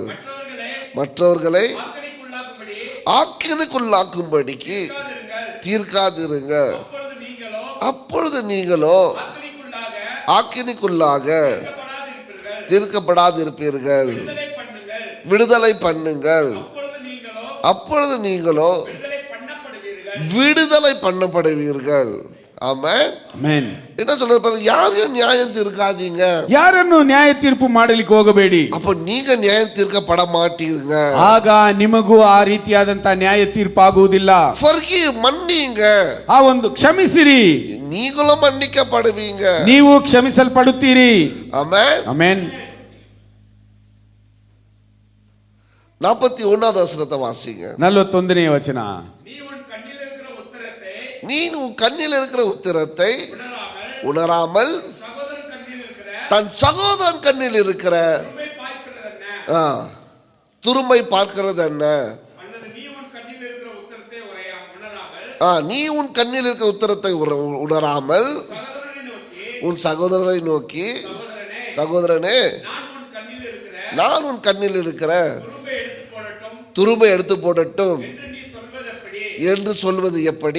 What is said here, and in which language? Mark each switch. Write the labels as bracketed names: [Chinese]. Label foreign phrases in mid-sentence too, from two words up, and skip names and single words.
[Tamil] மற்றவர்களை ஆக்கினைக்குள்ளாக்கும்படிக்கு தீர்க்காதிருங்க, அப்பொழுது நீங்களோ ஆக்கினைக்குள்ளாக தீர்க்கப்படாதிருப்பீர்கள். விடுதலை பண்ணுங்கள், அப்பொழுது நீங்களோ விடுதலை பண்ணப்படுவீர்கள். ஆமென். [Kannada] ಆಮೆನ್. [Tamil] என்ன சொல்றாரு? யாரையும் நியாயம் தீர்க்காதீங்க, [Kannada] ಯಾರನ್ನು ನ್ಯಾಯ ತೀರ್ಪು ಮಾಡಲಿಕ್ಕೆ ಹೋಗಬೇಡಿ, [Tamil] அப்ப நீங்க நியாயம் தீர்க்கப்பட மாட்டீங்க. [Kannada] ಆಗ ನಿಮಗೂ ಆ ರೀತಿಯಾದಂತ ನ್ಯಾಯ ತೀರ್ಪಾಗುವುದಿಲ್ಲ. [Tamil] forgive, மன்னிங்க, [Kannada] ಆ ಒಂದು ಕ್ಷಮಿಸಿರಿ, [Tamil] நீங்களும் மன்னிக்கப்படுவீங்க. [Kannada] ನೀವು ಕ್ಷಮಿಸಲ್ಪಡುತ್ತೀರಿ. [Tamil] ஆமென். [Kannada] ಆಮೆನ್. [Tamil] 41வது வசனத்தை வாசிங்க. [Kannada] 41ನೇ ವಚನ. [Tamil] நீ உன் கண்ணில் இருக்கிற உத்திரத்தை உணராமல் தன் சகோதரன் கண்ணில் இருக்கிற துரும்பை பார்க்கிறது என்ன? நீ உன் கண்ணில் இருக்கிற உத்திரத்தை உணராமல் உன் சகோதரனை நோக்கி, சகோதரனே, நான் உன் கண்ணில் இருக்கிற துரும்பை எடுத்து போடட்டும் என்று சொல்வது எப்படி?